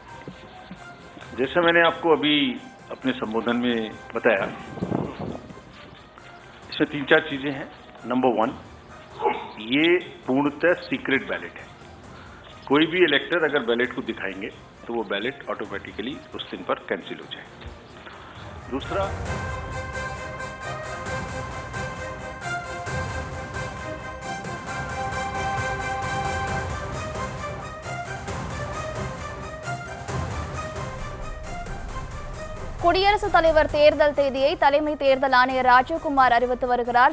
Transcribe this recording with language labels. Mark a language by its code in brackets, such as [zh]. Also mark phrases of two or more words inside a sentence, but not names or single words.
[hi] जैसे मैंने आपको अभी अपने संबोधन में बताया, इसमें 3-4 चीजें हैं. नंबर 1, ये पूर्णतः सीक्रेट बैलेट है. कोई भी इलेक्टर अगर बैलेट को दिखाएंगे तो वो बैलेट ऑटोमेटिकली उस दिन पर कैंसिल हो जाए. दूसरा, [ta] குடியரசுத் தலைவர் தேர்தல் தேதியை தலைமை தேர்தல் ஆணையர் ராஜீவ்குமார் அறிவித்து வருகிறார்.